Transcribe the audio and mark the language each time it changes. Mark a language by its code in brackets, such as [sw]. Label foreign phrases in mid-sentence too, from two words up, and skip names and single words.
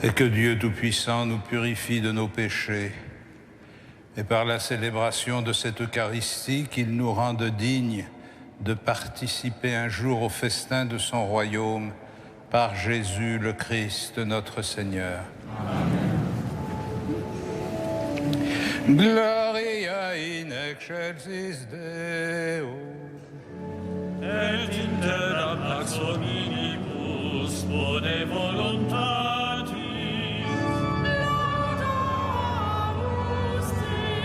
[fr] Et que Dieu Tout-Puissant nous purifie de nos péchés, et par la célébration de cette Eucharistie, qu'il nous rende dignes de participer un jour au festin de son royaume, par Jésus le Christ, notre Seigneur. [la] Amen. Gloria in excelsis Deo. Et intera pax hominibus bone voluntatis. Laudamus Te.